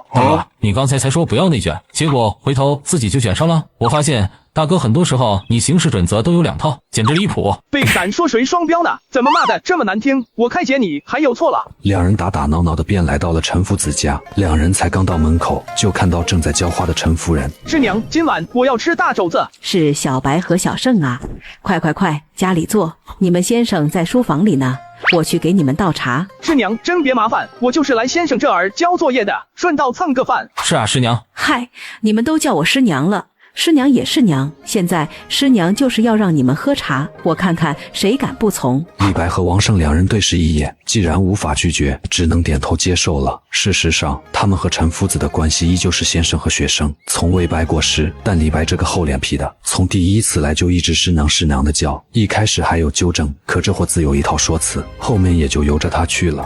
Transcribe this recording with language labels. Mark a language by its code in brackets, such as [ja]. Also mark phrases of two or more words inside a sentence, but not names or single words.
[zh] 大哥，你剛才才說不要內卷，結果回頭自己就卷上了。我發現大哥很多時候你行事準則都有2套，簡直離譜。被敢說誰雙標呢？怎麼罵的這麼難聽？我開解你還有錯了。兩人打打鬧鬧的便來到了陳夫子家，兩人才剛到門口，就看到正在浇花的陳夫人。師娘，今晚我要吃大肘子。是小白和小盛啊，快，家裡坐，你們先生在書房裡呢，我去給你們倒茶。師娘真別麻煩，我就是来先生這兒交作業的，順道蹭個飯。是啊，師娘。嗨，你們都叫我師娘了。師娘也是娘，現在師娘就是要讓你們喝茶，我看看誰敢不從。李白和王胜两人对视一眼，既然无法拒絕，只能點頭接受了。事實上，他們和陳夫子的關係依舊是先生和學生，從未拜過師。但李白這個厚臉皮的，從第一次來就一直師娘的叫，一開始還有糾正，可這貨自有一套說辭，後面也就由着他去了。